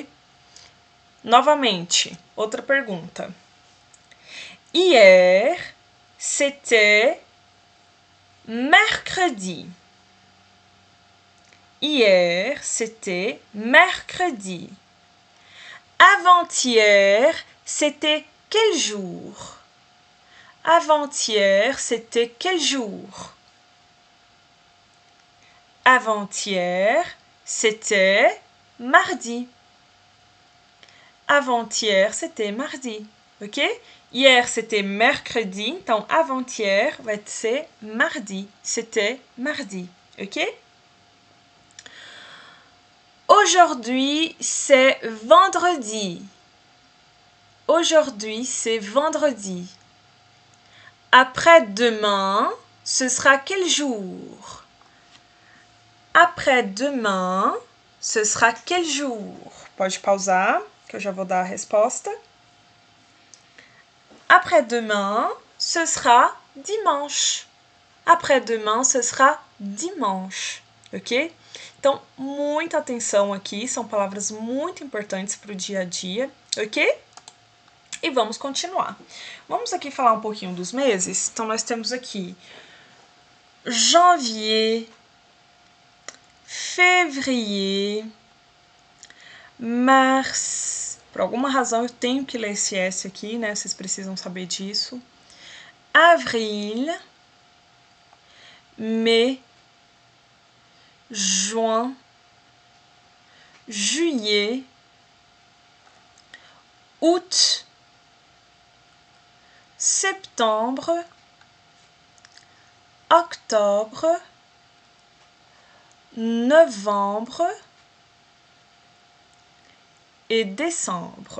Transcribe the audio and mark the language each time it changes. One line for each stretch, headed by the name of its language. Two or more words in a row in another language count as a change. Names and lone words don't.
Portuguese: Novamente, outra pergunta.
French: Hier, c'était mercredi. Hier, c'était mercredi. Avant-hier, c'était quel jour? Avant-hier, c'était quel jour? Avant-hier, c'était mardi. Avant-hier, c'était mardi. Ok? Hier, c'était mercredi. Então, avant-hier
Portuguese: vai ser
French: mardi. C'était mardi. Ok? Aujourd'hui, c'est vendredi. Aujourd'hui, c'est vendredi. Après-demain, ce sera quel jour? Après-demain, ce sera quel jour?
Portuguese: Pode pausar, que eu já vou dar a resposta.
French: Après-demain, ce sera dimanche. Après-demain, ce sera dimanche. Ok?
Portuguese: Então, muita atenção aqui, são palavras muito importantes para o dia a dia, ok? E vamos continuar. Vamos aqui falar um pouquinho dos meses. Então, nós temos aqui
French: janvier, février, mars.
Portuguese: Por alguma razão eu tenho que ler esse S aqui, né? Vocês precisam saber disso.
French: Avril, mai, juin, juillet, août, septembre, octobre, novembre et décembre.